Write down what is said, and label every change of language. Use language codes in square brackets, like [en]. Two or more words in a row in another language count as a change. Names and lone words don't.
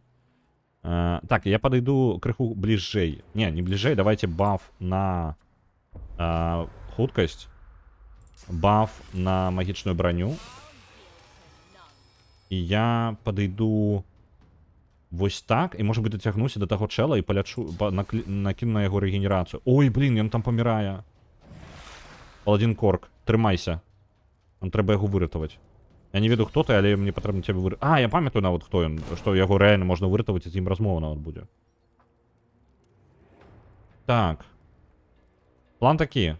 [be] Так, я падыйду крыху бліжэй. Не бліжэй, давайте баф на хуткасць. Баф на магічную броню. І я падыйду вось так, і [ru] может быть [be] дацягнуся до таго чэла і палячу, накіну на яго рэгенерацыю. Ой, блин, ён там памірае. Паладзін Корк, трымайся. Нам трэба яго выратаваць. Я не ведаю, хто ты, але мне патрэбна цябе выратаваць. А, я памятаю нават, хто ён, што яго рэальна можна выратаваць, і з ім размова нават будзе. Так. План такі.